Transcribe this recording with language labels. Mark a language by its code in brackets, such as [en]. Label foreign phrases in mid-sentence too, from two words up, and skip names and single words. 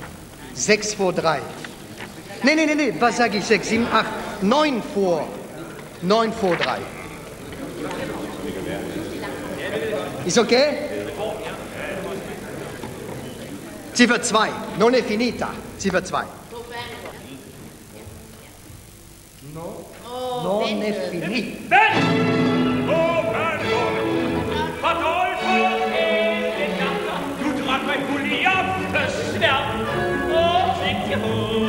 [de] Sechs vor 3. Nee, was sag ich? 6, 7, 8, 9 vor. 9 vor 3. Ist okay? Ziffer 2. [it] Non è finita. Ziffer 2. Non è finita. [da] Du drak mig fuld i aftensværm og fik til hoved.